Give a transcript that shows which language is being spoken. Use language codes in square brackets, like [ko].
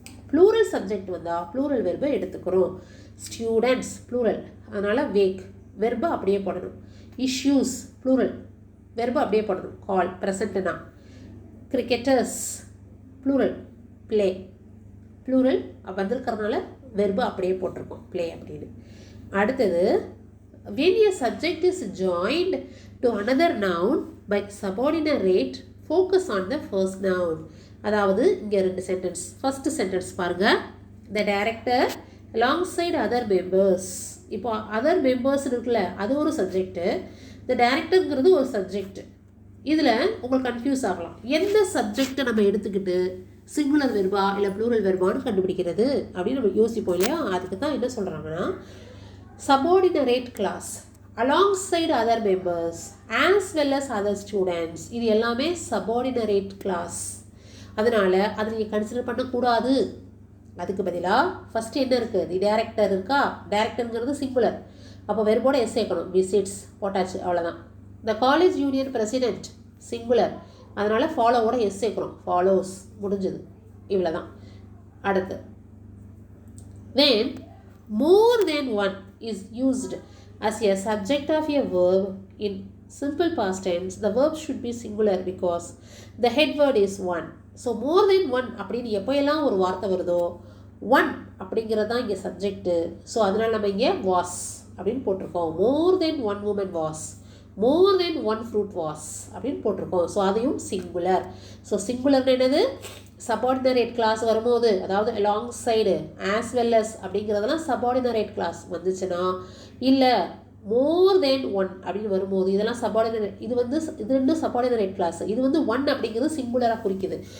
[ta] Plural subject வந்தால் plural வெர்பை எடுத்துக்கிறோம். Students plural, அதனால் வேக் வெர்பை அப்படியே போடணும். இஷ்யூஸ் ப்ளூரல் வெர்பை அப்படியே போடணும். கால் ப்ரெசண்ட்னா. Cricketers plural play plural வந்திருக்கிறதுனால verb அப்படியே போட்டிருக்கோம், ப்ளே அப்படின்னு. அடுத்தது [en] when a subject is joined to another noun by subordinate, focus on the first noun. [ta] அதாவது இங்கே 2 சென்டென்ஸ். ஃபர்ஸ்ட் சென்டென்ஸ் பாருங்க, [en] the director alongside other members. [ta] இப்போ அதர் மெம்பர்ஸ் இருக்குல்ல, அது ஒரு சப்ஜெக்ட்டு, [en] the director [ta] ங்கிறது ஒரு சப்ஜெக்ட். இதில் உங்களுக்கு கன்ஃபியூஸ் ஆகலாம், எந்த சப்ஜெக்டை நம்ம எடுத்துக்கிட்டு சிங்குலர் வெர்பா இல்லை ப்ளூரல் வெர்பான்னு கண்டுபிடிக்கிறது அப்படின்னு நம்ம யோசிப்போம் இல்லையா? அதுக்கு தான் என்ன சொல்கிறாங்கன்னா [en] subordinate class alongside other members as well as other students, [ta] இது எல்லாமே subordinate class. அதனால் அதை நீங்கள் கன்சிடர் பண்ணக்கூடாது. அதுக்கு பதிலாக ஃபஸ்ட்டு என்ன இருக்குது, தி டேரக்டர் இருக்கா, டேரக்டருங்கிறது சிங்குலர், அப்போ வெர்போட எஸ் சேர்க்கணும், விசிட்ஸ் போட்டாச்சு, அவ்வளோதான். த காலேஜ் யூனியன் பிரசிடென்ட் சிங்குலர், அதனால் ஃபாலோவோட எஸ் சேர்க்குறோம், ஃபாலோஸ், முடிஞ்சது, இவ்வளோ தான். [en] அடுத்து when more than one is used as a subject of a verb in simple past tense, the verb should be singular because the head word is one. [ta] So [en] more than one [ta] அப்படின்னு எப்போ எல்லாம் ஒரு வார்த்தை வருதோ, one அப்படிங்கிறது தான் இங்கே subject. So அதனால் நம்ம இங்கே வாஸ் அப்படின்னு போட்டிருக்கோம். [en] more than one woman was, more than one fruit was [ta] அப்படின்னு போட்டிருக்கோம். ஸோ அதையும் சிங்குலர். ஸோ சிங்குலர்னு என்னது, சபார்டினரேட் கிளாஸ் வரும்போது, அதாவது along side as well as அப்படிங்கிறதெல்லாம் சபார்டினரேட் கிளாஸ் வந்துச்சுன்னா, இல்லை மோர் தென் ஒன் அப்படின்னு வரும்போது இதெல்லாம் சபார்டினரேட், இது வந்து இது ரெண்டும் சபார்டினரேட் கிளாஸ், இது வந்து ஒன் அப்படிங்கிறது சிங்குலராக குறிக்குது.